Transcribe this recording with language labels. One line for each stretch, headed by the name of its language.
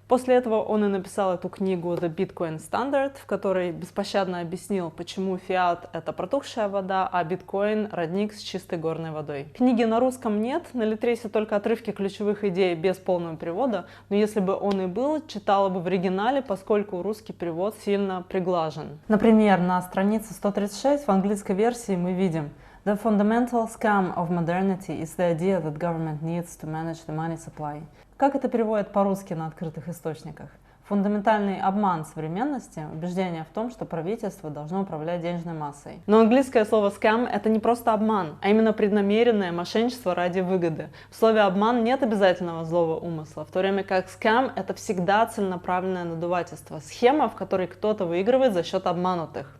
Russian: После этого он и написал эту книгу «The Bitcoin Standard», в которой беспощадно объяснил, почему фиат — это протухшая вода, а биткоин — родник с чистой горной водой. Книги на русском нет, на Литресе только отрывки ключевых идей без полного перевода, но если бы он и был, читала бы в оригинале, поскольку русский перевод сильно приглажен. Например, на странице 136 в английской версии мы видим:
English: The fundamental scam of modernity is the idea that government needs to manage the money supply.
Russian: Как это переводят по-русски на открытых источниках? Фундаментальный обман современности — убеждение в том, что правительство должно управлять денежной массой. Но английское слово scam — это не просто обман, а именно преднамеренное мошенничество ради выгоды. В слове обман нет обязательного злого умысла, в то время как scam — это всегда целенаправленное надувательство, схема, в которой кто-то выигрывает за счет обманутых.